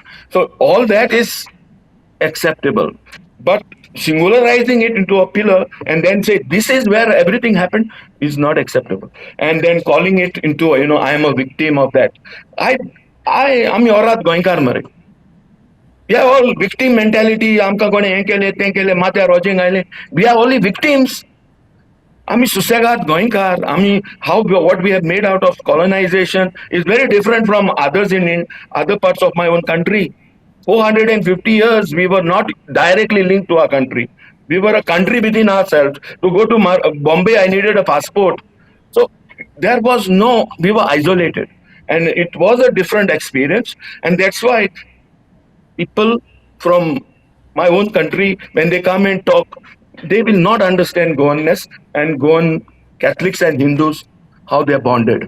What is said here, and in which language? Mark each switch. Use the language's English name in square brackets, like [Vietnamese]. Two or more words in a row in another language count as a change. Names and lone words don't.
[English] So all that is acceptable. But singularizing it into a pillar and then say this is where everything happened is not acceptable. And then calling it into I am a victim of that. I am Yorat Goinkar Mare. Yeah, all victim mentality. [Konkani] आमकां कोणे हें केलें तें केलें माथ्यार रोजेंग आयलें. [English] We are only victims. [Konkani] आमी सुसेगाद गोंयकार. [English] आमी what we have made out of colonization is very different from others in other parts of my own country. 450 years we were not directly linked to our country. We were a country within ourselves. To go to Bombay, I needed a passport. So there was we were isolated, and it was a different experience, and that's why people from my own country, when they come and talk, they will not understand Goanness and Goan Catholics and Hindus, how they are bonded.